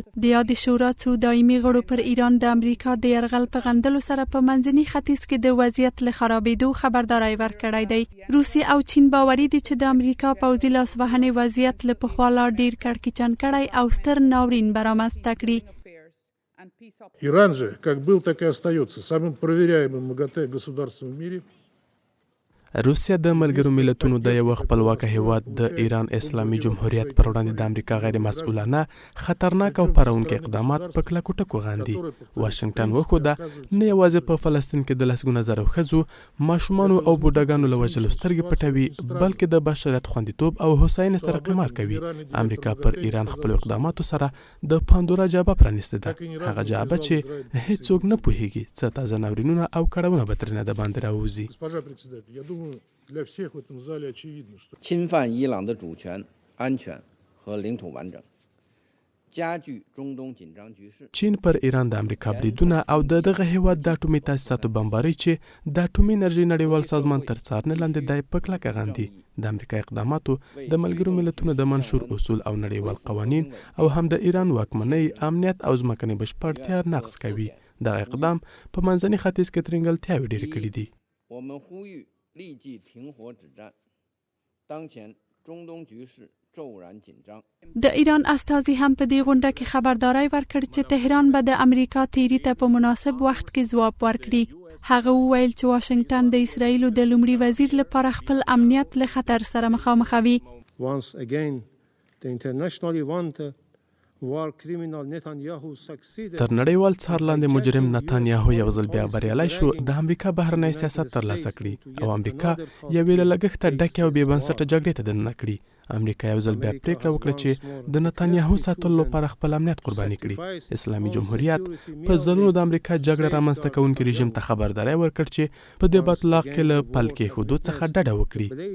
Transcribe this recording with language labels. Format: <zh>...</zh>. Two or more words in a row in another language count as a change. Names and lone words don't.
<ps>د یادې شورا څو دایمي غړو پر ایران د امریکا د یرغل په غندلو سره په منځني ختیځ کې د وضعیت له خرابېدو خبرداری ورکړی دی. روسیې او چین باوري دي چې د امریکا پوځي لاسوهنې وضعیت له پخوا لا ډېر کړکېچن کړی او ستر ناورین به رامنځته کړي.</ps> <ru>Иран же, как был, так и остается самым проверяемым МАГАТЭ государством в мире.</ru> <ps>روسیه د ملګرو ملتونو د یو خپلواکه هیواد د ایران اسلامي جمهوریت پر وړاندې د امریکا غیر مسؤلانه خطرناک او پرونکي اقدامات په کلکو ټکو غاندي. واشنگټن وښوده نه یوازې په فلسطین کې د لسګونه زره ښځو، ماشومانو او بوډاګانو له وژلو سترګې پټوي، بلکې د بشریت خوندیتوب او هوساینې سره قمار کوي. امریکا پر ایران خپلو اقداماتو سره د پاندورا جعبه پرانیستې ده، هغه جعبه چې هیڅوک نه پوهیږي څه تازه ناورینونه او کړاوونه به ترېنه د باندې راووځي.</ps> <ru>Для всех в этом зале очевидно, что</ru> <zh>侵犯伊朗的主权、安全和领土完整，加剧中东紧张局势。</zh> <ps>چین پر ایران د امریکا بریدونه او دغه هیواد د اټومي تاسیساتو بمباري چې د اټومي انرژي نړیوال سازمان تر څارنې لاندې دی په کلکه غاندي. د امریکا اقداماتو د ملګرو ملتونو د منشور اصول او نړیوال قوانین او هم د ایران واکمنۍ، امنیت او ځمکنۍ بشپړتیا نقض کوي. دغه اقدام په منځني ختیځ کې ترنګلتیاوې ډېرې کړي دي.</ps> <zh>我们呼吁立即停火止战。当前中东局势骤然紧张。</zh> <ps>د ایران استازي هم په دې غونډه کې خبرداری ورکړ چې تهران به د امریکا تیری ته په مناسب وخت کې ځواب ورکړي. هغه وویل چې واشنگټن د اسراییلو د لومړي وزیر لپاره خپل امنیت له خطر سره مخامخوي.</ps> <en>Once again, the internationally wanted war criminal Netanyahu succeeded.</en> <ps>تر نړیوال څار لاندې مجرم نتانیاهو یو ځل بیا بریالی شو د امریکا بهرنی سیاست ترلاسه کړي او امریکا یوې له لګښته ډکې او بې بنسټه جګړې ته دننه کړي. امریکا یو ځل بیا پریکړه وکړه چې د نتانیاهو ساتلو لپاره خپل امنیت قرباني کړي. اسلامي جمهوریت په ځلونو د امریکا جګړه رامنځته کوونکي رژیم ته خبرداری ورکړ چې په دې باطلاق کې له پل کېښودو څخه ډډه وکړي.</ps>